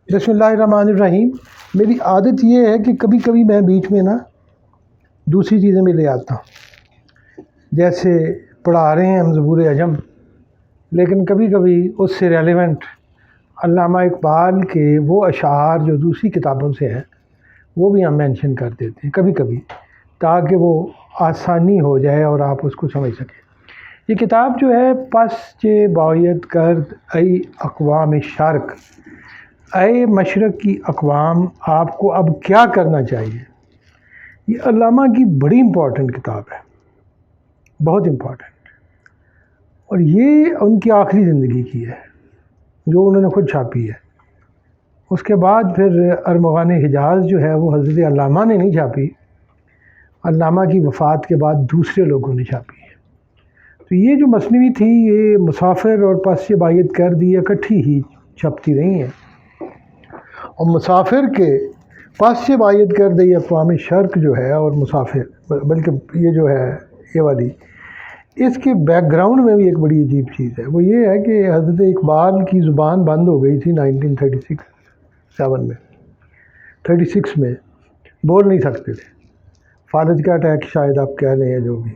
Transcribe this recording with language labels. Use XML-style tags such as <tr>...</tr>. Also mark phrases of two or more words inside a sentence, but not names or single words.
<ur>بسم اللہ الرحمن الرحیم۔ میری عادت یہ ہے کہ کبھی کبھی میں بیچ میں نا دوسری چیزیں بھی لے آتا ہوں، جیسے پڑھا رہے ہیں ہم زبور عجم، لیکن کبھی کبھی اس سے ریلیونٹ علامہ اقبال کے وہ اشعار جو دوسری کتابوں سے ہیں وہ بھی ہم مینشن کر دیتے ہیں کبھی کبھی، تاکہ وہ آسانی ہو جائے اور آپ اس کو سمجھ سکیں۔ یہ کتاب جو ہے پس چہ باید کرد ای اقوام شرق، اے مشرق کی اقوام آپ کو اب کیا کرنا چاہیے، یہ علامہ کی بڑی امپورٹنٹ کتاب ہے، بہت امپورٹنٹ، اور یہ ان کی آخری زندگی کی ہے جو انہوں نے خود چھاپی ہے۔ اس کے بعد پھر ارمغان حجاز جو ہے وہ حضرت علامہ نے نہیں چھاپی، علامہ کی وفات کے بعد دوسرے لوگوں نے چھاپی ہے۔ تو یہ جو مثنوی تھی یہ مسافر اور پس چہ باید کرد یہ اکٹھی ہی چھپتی رہی ہیں، اور مسافر کے پس چہ باید کرد یہ اقوام شرق جو ہے اور مسافر، بلکہ یہ جو ہے یہ والی، اس کے بیک گراؤنڈ میں بھی ایک بڑی عجیب چیز ہے، وہ یہ ہے کہ حضرت اقبال کی زبان بند ہو گئی تھی 1936 میں، بول نہیں سکتے تھے، فالج کا اٹیک شاید آپ کہہ لیں جو بھی۔</ur>